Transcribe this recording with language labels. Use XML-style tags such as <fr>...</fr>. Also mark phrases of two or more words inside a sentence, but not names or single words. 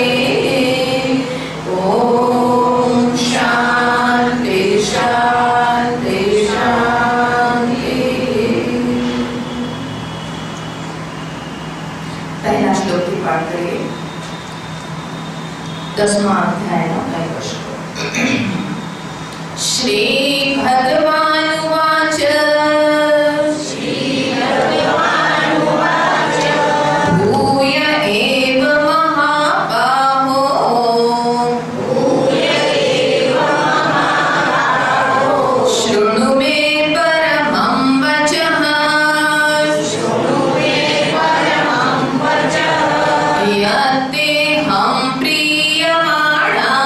<sa>ॐ शान्ति शान्ति शान्ति।</sa> <hi>पहला श्लोक की पाठ करिए। 10वां अध्याय</hi> <gu>નો પહેલો શ્લોક।</gu> <sa>श्री भगवानुवाच भूय एव महाबाहो शृणु मे परमं वचः यत्तेऽहं प्रीयमाणं</sa>